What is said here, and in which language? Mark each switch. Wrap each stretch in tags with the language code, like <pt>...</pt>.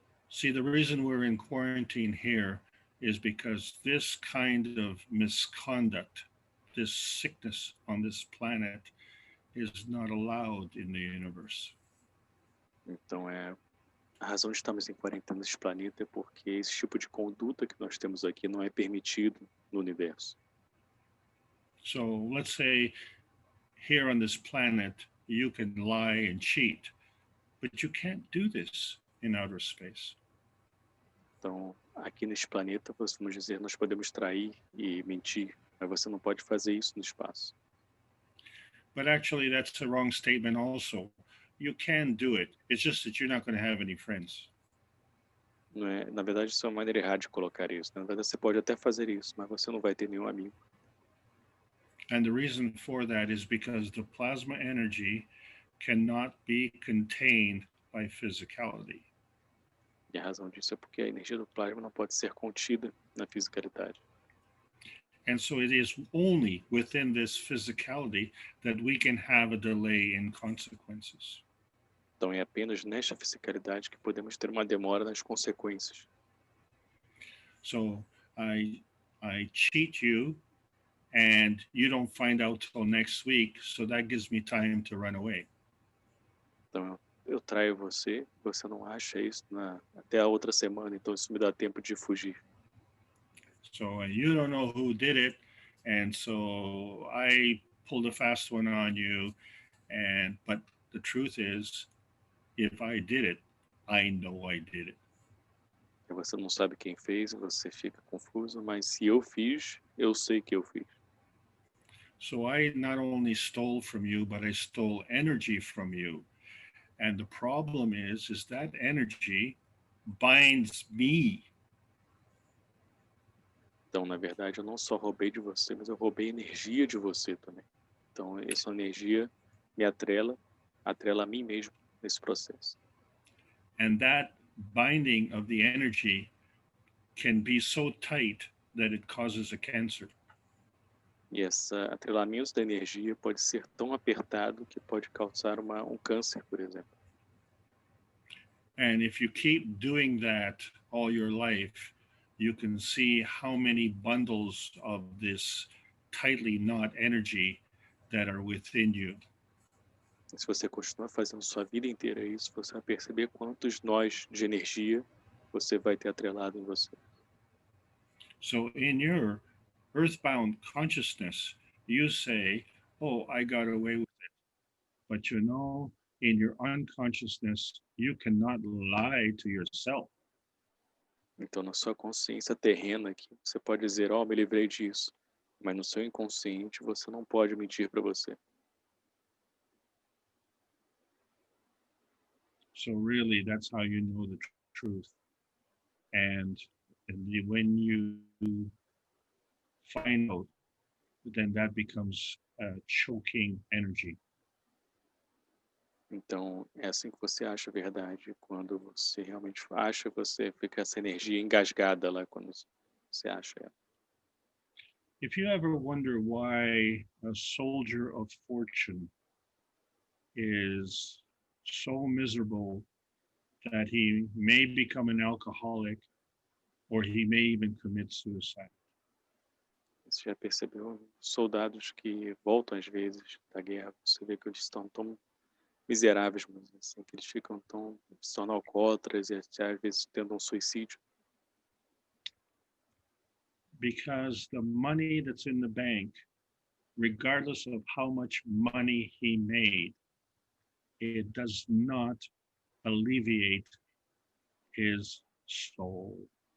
<en>See, the reason we're in quarantine here is because this kind of misconduct, this sickness on this planet, is not allowed in the universe.</en> <pt>Então, a razão de estarmos em quarentena nesse planeta é porque esse tipo de conduta que nós temos aqui não é permitido no universo.</pt> <en>So let's say here on this planet, you can lie and cheat, but you can't do this in outer space.</en> <pt>Então, aqui neste planeta, vamos dizer, nós podemos trair e mentir, mas você não pode fazer isso no espaço.</pt> <en>But actually, that's the wrong statement also. You can do it. It's just that you're not going to have any friends.</en> <pt>Não é, na verdade, isso é uma maneira errada de colocar isso. Na verdade, você pode até fazer isso, mas você não vai ter nenhum amigo.</pt> <en>And the reason for that is because the plasma energy cannot be contained by physicality.</en> <pt>E a razão disso é porque a energia do plasma não pode ser contida na fisicalidade.</pt> <en>And so it is only within this physicality that we can have a delay in consequences.</en> <pt>Então, é apenas nesta fisicalidade que podemos ter uma demora nas consequências.</pt> <en>So I cheat you and you don't find out till next week, so that gives me time to run away.</en> <pt>Então, eu traio você, você não acha isso até a outra semana, então isso me dá tempo de fugir.</pt> <en>So you don't know who did it, and so I pulled a fast one on you, but the truth is, if I did it, I know I did it.</en> <pt>E você não sabe quem fez, você fica confuso, mas se eu fiz, eu sei que eu fiz.</pt> <en>So I not only stole from you, but I stole energy from you. And the problem is that energy binds me.</en> <pt>Então, na verdade, eu não só roubei de você, mas eu roubei energia de você também. Então, essa energia me atrela a mim mesmo nesse processo.</pt> <en>And that binding of the energy can be so tight that it causes a cancer.</en> <pt>E esse atrelamento da energia pode ser tão apertado que pode causar um câncer, por exemplo.</pt> <en>And if you keep doing that all your life, you can see how many bundles of this tightly knot energy that are within you.</en> <pt>E se você continuar fazendo sua vida inteira isso, você vai perceber quantos nós de energia você vai ter atrelado em você.</pt> <en>So in your earthbound consciousness, you say, oh, I got away with it. But you know, in your unconsciousness, you cannot lie to yourself.</en> <pt>Então, na sua consciência terrena aqui, você pode dizer, me livrei disso. Mas no seu inconsciente, você não pode mentir para você.</pt> <en>So really, that's how you know the truth. And when you find out, then that becomes a choking energy.</en> <pt>Então, é assim que você acha a verdade. Quando você realmente acha, você fica essa energia engasgada lá quando você acha ela.</pt> <en>If you ever wonder why a soldier of fortune is so miserable that he may become an alcoholic or he may even commit suicide.</en> <pt>Você já percebeu soldados que voltam às vezes da guerra, você vê que eles estão tão miseráveis, mas assim, que eles ficam tão se tornam alcoólatras e até às vezes tentam suicídio.</pt> <en>Because the money that's in the bank, regardless of how much money he made, it does not alleviate his soul.</en>